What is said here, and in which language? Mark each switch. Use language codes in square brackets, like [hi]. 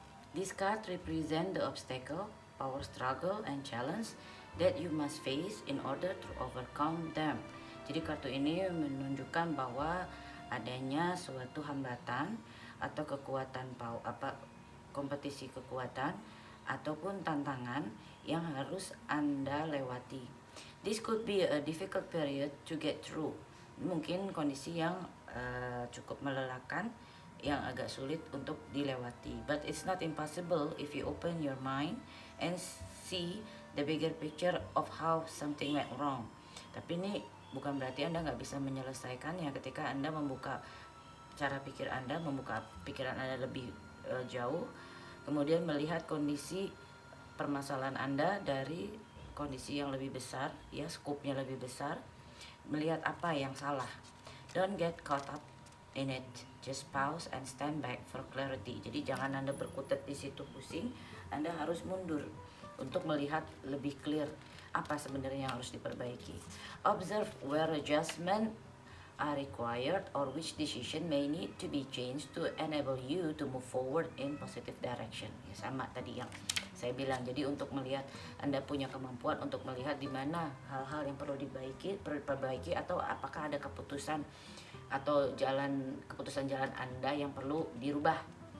[en] This card represents the obstacle, power struggle, and challenge that you must face in order to overcome them. [id] Jadi kartu ini menunjukkan bahwa adanya suatu hambatan atau kekuatan kompetisi kekuatan ataupun tantangan yang harus Anda lewati. [en] This could be a difficult period to get through. [id] Mungkin kondisi yang cukup melelahkan, yang agak sulit untuk dilewati. [en] But it's not impossible if you open your mind and see the bigger picture of how something went wrong. [id] Tapi ini bukan berarti Anda nggak bisa menyelesaikannya ketika Anda membuka cara pikir Anda, membuka pikiran Anda lebih jauh, kemudian melihat kondisi permasalahan Anda dari kondisi yang lebih besar, ya skupnya lebih besar, melihat apa yang salah. [en] Don't get caught up in it. Just pause and stand back for clarity. [id] Jadi jangan Anda berkutat di situ pusing. Anda harus mundur untuk melihat lebih clear apa sebenarnya yang harus diperbaiki. [en] Observe where adjustment are required or which decision may need to be changed to enable you to move forward in positive direction. [id] Ya, sama tadi yang saya bilang. Jadi untuk melihat, Anda punya kemampuan untuk melihat di mana hal-hal yang perlu diperbaiki atau apakah ada keputusan atau keputusan jalan Anda yang perlu dirubah.